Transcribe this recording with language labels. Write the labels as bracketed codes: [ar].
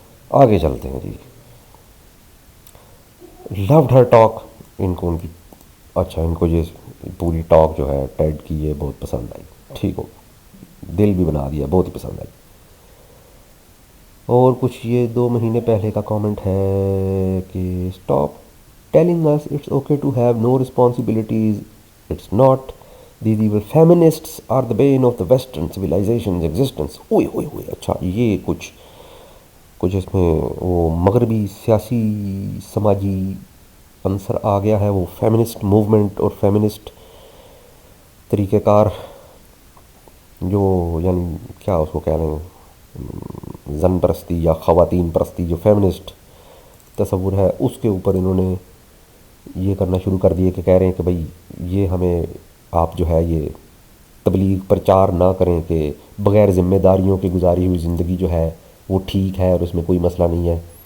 [ur] آگے چلتے ہیں جی. [en] لوڈ ہر ٹاک، [ur] ان کو ان کی اچھا ان کو یہ پوری ٹاک جو ہے ٹیڈ کی یہ بہت پسند آئی. ٹھیک ہو، دل بھی بنا دیا، بہت ہی پسند آئی. اور کچھ یہ 2 مہینے پہلے کا کامنٹ ہے کہ [en] Stop telling us it's okay to have no responsibilities, it's not, these evil feminists are the bane of the western civilization's existence. [ur] اوئے ہوئے ہوئے اچھا یہ کچھ اس میں وہ مغربی سیاسی سماجی عنصر آ گیا ہے، وہ فیمنسٹ موومنٹ اور فیمنسٹ طریقہ کار جو یعنی کیا اس کو کہہ رہے ہیں زن پرستی یا خواتین پرستی جو فیمنسٹ تصور ہے اس کے اوپر انہوں نے یہ کرنا شروع کر دیے کہ کہہ رہے ہیں کہ بھائی یہ ہمیں آپ جو ہے یہ تبلیغ پرچار نہ کریں کہ بغیر ذمہ داریوں کی گزاری ہوئی زندگی جو ہے وہ ٹھیک ہے اور اس میں کوئی مسئلہ نہیں ہے.